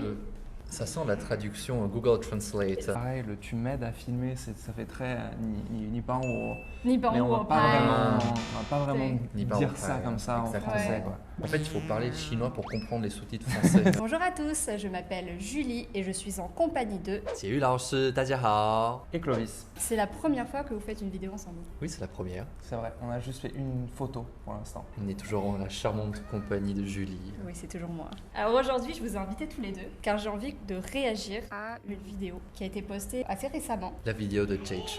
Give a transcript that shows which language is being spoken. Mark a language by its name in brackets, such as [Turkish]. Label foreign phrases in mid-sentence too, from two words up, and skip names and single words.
[French] Ça sent la traduction Google Translate. Pareil, le tu m'aides à filmer, ça fait très ni pas en haut. Ni pas Mais en on haut, va pas vraiment Ni pas dire en ça paille, comme ça exactement. en français. Ouais. Quoi. En fait, il faut parler chinois pour comprendre les sous-titres français. Bonjour à tous, je m'appelle Julie et je suis en compagnie de... [Chinese] 解语老师，大家好。 [French] Et Clovis, C'est la première fois que vous faites une vidéo ensemble. Oui, c'est la première. c'est vrai, on a juste fait une photo pour l'instant. On est toujours en la charmante compagnie de Julie. Oui, c'est toujours moi. Alors aujourd'hui, je vous ai invités tous les deux car j'ai envie de réagir à une vidéo qui a été postée assez récemment. La vidéo de Jay Chou.